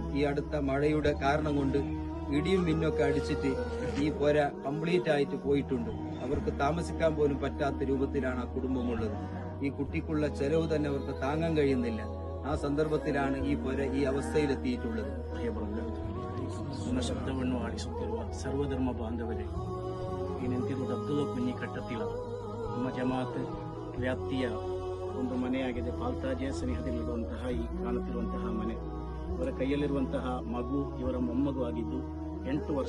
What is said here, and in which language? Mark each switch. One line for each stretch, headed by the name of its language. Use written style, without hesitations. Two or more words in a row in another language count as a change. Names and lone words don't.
Malayalam: ഈ അടുത്ത മഴയുടെ കാരണം കൊണ്ട് ഇടിയും മിന്നൊക്കെ അടിച്ചിട്ട് ഈ പുര കംപ്ലീറ്റ് ആയിട്ട് പോയിട്ടുണ്ട്. അവർക്ക് താമസിക്കാൻ പോലും പറ്റാത്ത രൂപത്തിലാണ് ആ കുടുംബമുള്ളത്. ഈ കുട്ടിക്കുള്ള ചെലവ് തന്നെ അവർക്ക് താങ്ങാൻ കഴിയുന്നില്ല. ആ സന്ദർഭത്തിലാണ് ഈ പുര ഈ അവസ്ഥയിലെത്തിയിട്ടുള്ളത്.
Kannada: ನನ್ನ ಶಬ್ದವನ್ನು ಆಲಿಸುತ್ತಿರುವ ಸರ್ವಧರ್ಮ ಬಾಂಧವರೇ, ಈ ನಿಂತಿರುವುದು ಅಬ್ದುಲ್ಲ ಕುഞ്ഞി ಕಟ್ಟತಿಲ ನಮ್ಮ ಜಮಾತ್ ವ್ಯಾಪ್ತಿಯ ಒಂದು ಮನೆಯಾಗಿದೆ. ಪಾಲ್ತಾಜೆ ಸನಿಹದಲ್ಲಿರುವಂತಹ ಈ ಕಾಣುತ್ತಿರುವಂತಹ ಮನೆ, ಇವರ ಕೈಯಲ್ಲಿರುವಂತಹ ಮಗು ಇವರ ಮೊಮ್ಮಗು ಆಗಿದ್ದು 8 ವರ್ಷ.